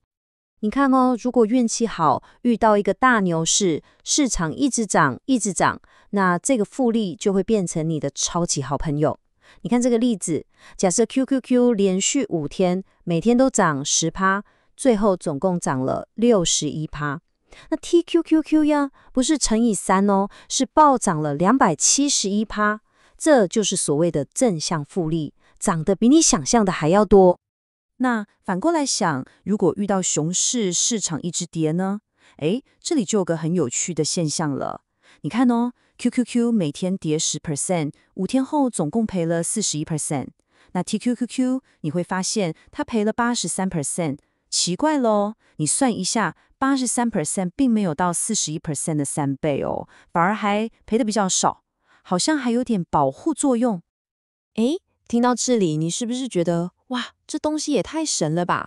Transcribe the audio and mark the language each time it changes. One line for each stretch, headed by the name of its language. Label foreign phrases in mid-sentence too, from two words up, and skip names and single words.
Chinese: 你看如果運氣好，遇到一個大牛市，市場一直漲，那這個複利就會變成你的超級好朋友。你看這個例子，假設 QQQ 連續5天，每天都漲10%，最後總共漲了61%。那 TQQQ 呀，不是乘以3哦，是暴漲了271%。這就是所謂的正向複利，漲得比你想象的還要多。那反過來想，如果遇到熊市，市場一直跌呢？這裡就有個很有趣的現象了。你看QQQ 每天跌10%， 5天後總共賠了41%。那 TQQQ 你會發現它賠了83%。奇怪咯，你算一下，83% 並沒有到41%的3倍哦，反而還賠得比較少，好像還有點保護作用。聽到這裡，你是不是覺得哇，這東西也太神了吧？